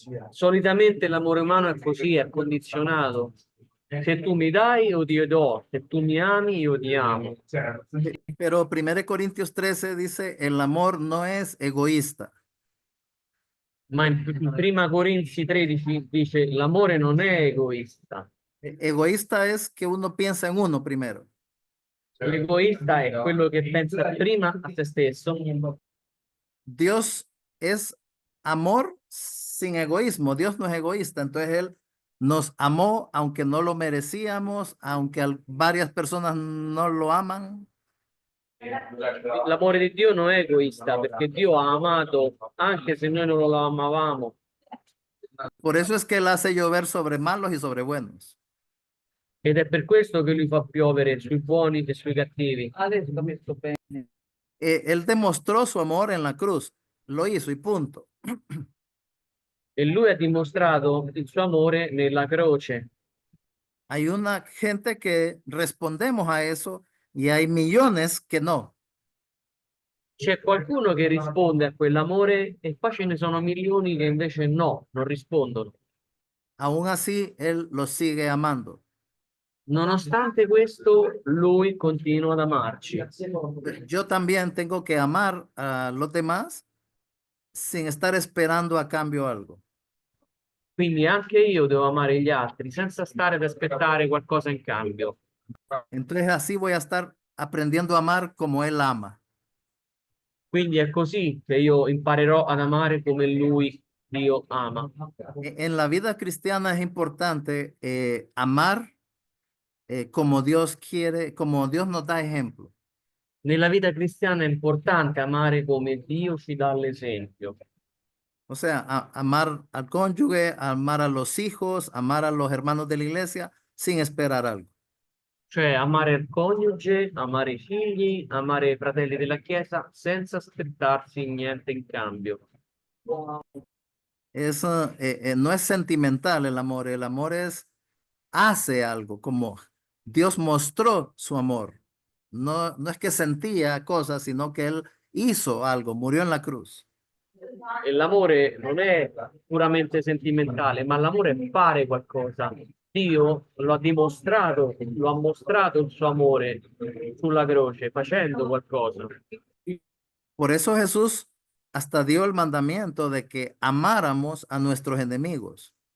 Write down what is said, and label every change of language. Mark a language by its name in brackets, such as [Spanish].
[Italian] Solitamente l'amore umano è così, è condizionato. Se tu mi dai, io ti do. Se tu mi ami, io ti amo. [Spanish] Pero 1 Corintios 13 dice, el amor no es egoísta. [Italian] Ma in Prima Corinzi 13 dice l'amore non è egoista. [Spanish] Egoísta es que uno piensa en uno primero. [Italian] L'egoista è quello che pensa prima a se stesso. [Spanish] Dios es amor sin egoísmo. Dios no es egoísta. Entonces Él nos amó aunque no lo merecíamos, aunque varias personas no lo aman. [Italian] L'amore di Dio non è egoista perché Dio ha amato anche se noi non lo amavamo. [Spanish] Por eso es que Él hace llover sobre malos y sobre buenos. [Italian] Ed è per questo che lui fa piovere sui buoni e sui cattivi. Adesso capisco bene. [Spanish] Él demostró su amor en la cruz, lo hizo y punto. [Italian] E lui ha dimostrato il suo amore nella croce. [Spanish] Hay una gente que respondemos a eso y hay millones que no. [Italian] C'è qualcuno che risponde a quell'amore e poi ce ne sono milioni che invece no, non rispondono. [Spanish] Aún así, Él los sigue amando. [Italian] Nonostante questo, lui continua ad amarci. [Spanish] Yo también tengo que amar a los demás sin estar esperando a cambio algo. [Italian] Quindi anche io devo amare gli altri senza stare ad aspettare qualcosa in cambio. [Spanish] Entonces así voy a estar aprendiendo a amar como Él ama. [Italian] Quindi è così che io imparerò ad amare come lui, Dio, ama. [Spanish] En la vida cristiana es importante amar como Dios quiere, como Dios nos da ejemplo. [Italian] Nella vita cristiana è importante amare come Dio ci dà l'esempio. [Spanish] O sea, amar al cónyuge, amar a los hijos, amar a los hermanos de la iglesia sin esperar algo. [Italian] Cioè amare il coniuge, amare i figli, amare i fratelli della Chiesa senza aspettarsi niente in cambio. [Spanish] Eso no es sentimental el amor hace algo, como Dios mostró su amor. No, no es que sentía cosas, sino que Él hizo algo, murió en la cruz. [Italian] E l'amore non è puramente sentimentale, ma l'amore è fare qualcosa. Dio lo ha dimostrato, lo ha mostrato il suo amore sulla croce, facendo qualcosa. [Spanish] Por eso Jesús hasta dio el mandamiento de que amáramos a nuestros enemigos.